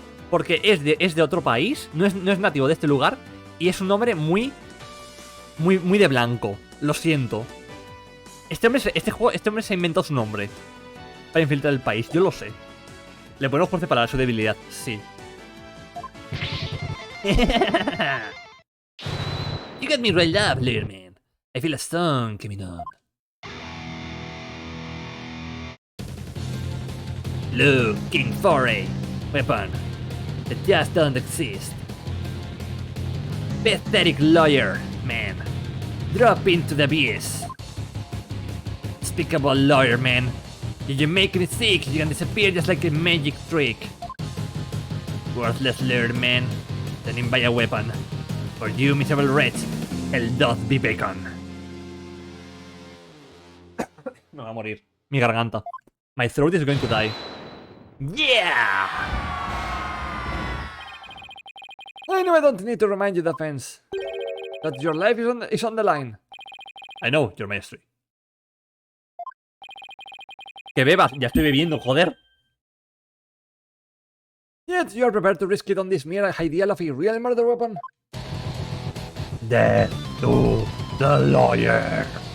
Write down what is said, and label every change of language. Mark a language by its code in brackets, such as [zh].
[es] Porque es de otro país, no es nativo de este lugar, y es un nombre muy de blanco. Lo siento. Este hombre se ha inventado su nombre para infiltrar el país, yo lo sé. Le ponemos por separar su debilidad, sí. [en] You got me riled up, little man. I feel a song coming on. Looking for a weapon that just doesn't exist. Pathetic lawyer, man. Drop into the abyss. Despicable lawyer, man. If you make me sick, you can disappear just like a magic trick. Worthless lawyer, man. Standing by a weapon. For you, miserable wretch, hell doth be bacon. [es] Me va a morir. Mi garganta. [en] My throat is going to die. Yeah! I know I don't need to remind you, Defense, that your life is on the line. I know, your mastery. [es] Que bebas, ya estoy bebiendo, joder. [en] Yet you are prepared to risk it on this mere ideal of a real murder weapon? Death to the lawyer.